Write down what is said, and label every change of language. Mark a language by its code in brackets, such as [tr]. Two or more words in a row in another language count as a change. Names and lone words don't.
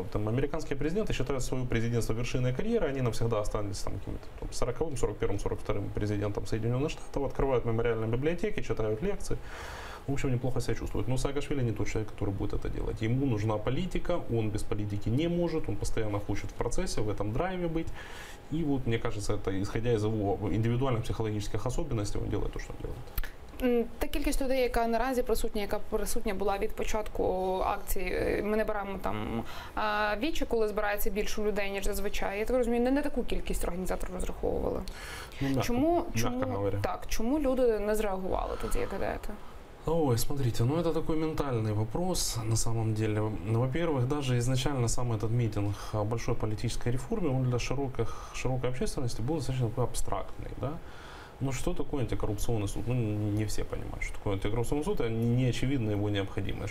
[ru] Вот, там, американские президенты считают свое президентство вершиной карьеры, они навсегда останутся там, каким-то 40-м, 41-м, 42-м президентом Соединенных Штатов, открывают мемориальные библиотеки, читают лекции. В общем, неплохо себя чувствует. Но Саакашвили не тот человек, который будет это делать. Ему нужна политика, он без политики не может, он постоянно хочет в процессе, в этом драйве быть. И вот, мне кажется, это, исходя из его индивидуальных психологических особенностей, он делает то, что он делает. [uk] Та кількість людей, яка наразі присутня, яка присутня була від початку акції, ми не беремо там Вічі, коли збирається більше людей, ніж зазвичай. Я так розумію, не таку кількість організаторів розраховували. Ну, чому люди не зреагували тоді, як гадаєте? Ой, [ru] смотрите, ну это такой ментальный вопрос на самом деле. Во-первых, даже изначально сам этот митинг о большой политической реформе, он для широкой общественности был достаточно такой абстрактный, да? Ну что такое антикоррупционный суд? Ну не все понимают, что такое антикоррупционный суд, и не очевидно его необходимость.